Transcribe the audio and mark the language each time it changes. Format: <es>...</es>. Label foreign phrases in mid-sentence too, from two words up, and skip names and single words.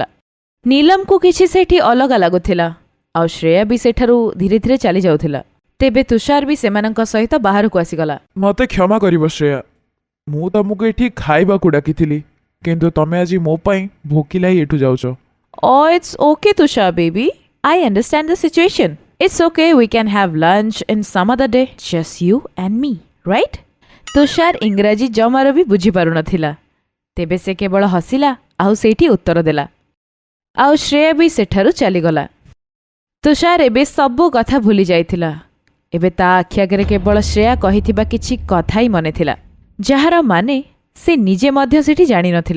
<or>ନୀଲମକୁ କିଛି ସେଇଠି ଅଲଗା ଲାଗୁଥିଲା। ଆଉ ଶ୍ରେୟା ବି ସେଠାରୁ ଧୀରେ ଧୀରେ ଚାଲି ଯାଉଥିଲା। ତେବେ ତୁଷାର ବି ସେମାନଙ୍କ ସହିତ ବାହାରକୁ ଆସିଗଲା। ମୋତେ କ୍ଷମା କରିବ ଶ୍ରେୟା, ମୁଁ ତମକୁ ଏଠି ଖାଇବାକୁ ଡାକିଥିଲି, କିନ୍ତୁ ତମେ ଆଜି ମୋ ପାଇଁ ଭୋକିଲା ହିଁ ଏଠୁ ଯାଉଛ।</or> <en>It's okay, Tushar baby. I understand the situation. It's okay, we can have lunch in some other day. Just you and me, right?</en> <or>ତୁଷାର ଇଂରାଜୀ ଜମାର ବି ବୁଝିପାରୁନଥିଲା। ତେବେ ସେ କେବଳ ହସିଲା ଆଉ ସେଇଠି ଉତ୍ତର ଦେଲା। ଆଉ ଶ୍ରେୟା ବି ସେଠାରୁ ଚାଲିଗଲା। ତୁଷାର ଏବେ ସବୁ କଥା ଭୁଲି ଯାଇଥିଲା। ଏବେ ତା ଆଖି ଆଗରେ କେବଳ ଶ୍ରେୟା କହିଥିବା କିଛି କଥା ହିଁ ମନେ ଥିଲା, ଯାହାର ମାନେ ସେ ନିଜେ ମଧ୍ୟ ସେଠି ଜାଣିନଥିଲା।</or>